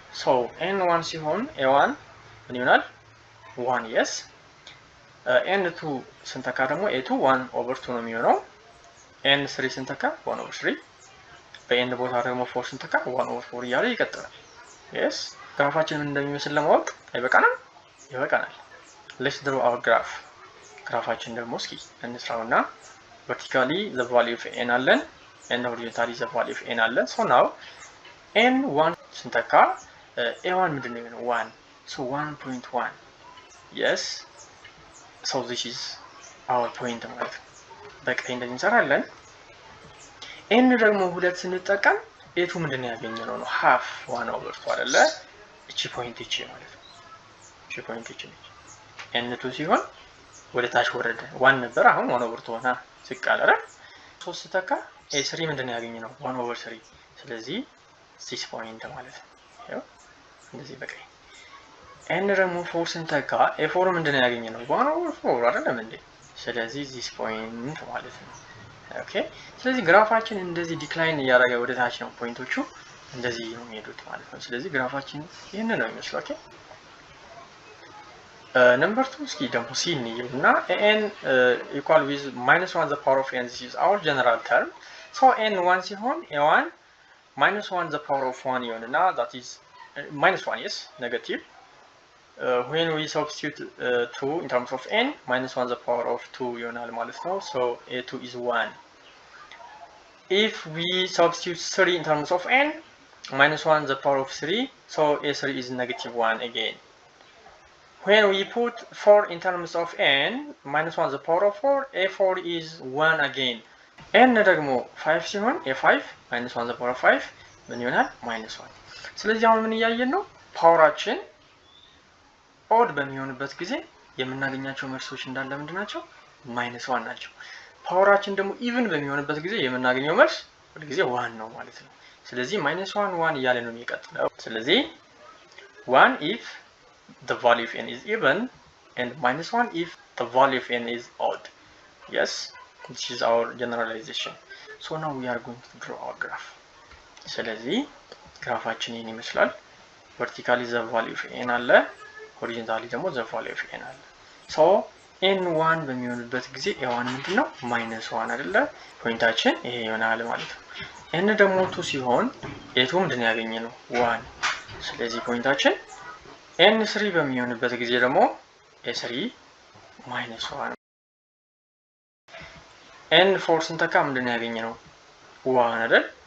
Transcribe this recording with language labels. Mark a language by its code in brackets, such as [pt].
[am] so n1 ሲሆን a1 ምን ይሆናል? 1 yes. n2 ስንተካ ደግሞ a2 1 over 2 ነው የሚሆነው። n3 ስንተካ 1 over 3 በn ቦታ ደግሞ 4 ስንተካ 1 over 4 እያለ ይቀጥላል። yes ግራፋችን ምን እንደሚመስል ለማወቅ አይበቃንም? ይበቃናል። [en] let's draw our graph. [am] ግራፋችን ደግሞ እስኪ እንስራውና [en] vertically the value of n [am] አለን [en] and horizontally the value of n [am] አለን። [en] so now [am] n1 ስንተካ a1 ምንድነው የሚሆነው? [en] 1 so 1.1 yes. so this is our point [am] ማለት ነው። በቀይ እንደዚህ እንሰራለን። n ደግሞ 2 ስንጠቀም a2 ምንድነው ያገኘነው ነው? half 1 over 2 አይደለ? እቺ ፖይንት እቺ ማለት ነው። እቺ ፖይንት እቺ ነች። n2 ሲሆን ወደ ታች ወረደ 1 ነበር አሁን 1 over 2 ሆነ ሲቃለረ 3 ስተካ a3 ምንድነው ያገኘነው? 1 over 3 ስለዚህ 6 ፖይንት ማለት ነው። ያው እንደዚህ በቀይ n ደግሞ 4 ስንተካ a4 ምንድነው ያገኘነው? 1 over 4 አይደለም እንዴ? ስለዚህ [en] this point [am] ማለት ነው። ኦኬ ስለዚህ ግራፋችን እንደዚህ ዲክላይን እያደረገ ወደ ታች ነው ፖይንቶቹ እንደዚህ ነው የሚሄዱት ማለት ነው። ስለዚህ ግራፋችን ይሄንን ነው የሚመስለው። ኦኬ ነምበር 2 እስኪ ደግሞ c እንይና [en] n equal with -1 the power of n. this is our general term. so n1 ሲሆን a1 -1 the power of 1 [am] ይሆንና [en] that is -1 yes negative. when we substitute 2 in terms of n -1 the power of 2 [am] ይሆናል ማለት ነው። [en] so a2 is 1. if we substitute 3 in terms of n -1 the power of 3 so a3 is -1 again. when we put 4 in terms of n -1 the power of 4 a4 is 1 again. [am] n ደግሞ 5 ሲሆን a5 -1 [en] the power of 5 [am] ምን ይሆናል? -1. ስለዚህ አሁን ምን እያየን ነው? ፓወራችን ኦድ በሚሆንበት ጊዜ የምናገኛቸው መልሶች እንዳለ ምንድናቸው? -1 ናቸው። ፓወራችን ደግሞ ኢቭን በሚሆንበት ጊዜ የምናገኘው መልስ ሁሉ ጊዜ 1 ነው ማለት ነው። ስለዚህ -1 1 እያለ ነው የሚቀጥለው። ስለዚህ [en] 1 if the value of n is even and -1 if the value of n is odd. yes this is our generalization. so now we are going to draw our graph. [am] ስለዚህ ግራፋችን ይሄን ይመስላል። [en] vertically the value of n [am] አለ [en] horizontally [am] ደግሞ the value of n አለ። so n1 በሚሆንበት ጊዜ a1 ምንድነው? -1 አይደለ? ፖይንታችን ይሄ ይሆናል ማለት ነው። n ደግሞ 2 ሲሆን a2 ምንድነው ያገኘነው? 1 ስለዚህ ፖይንታችን n3 በሚሆንበት ጊዜ ደግሞ a3 -1 n4 ስንተካ ምንድነው ያገኘነው? 1 አይደል?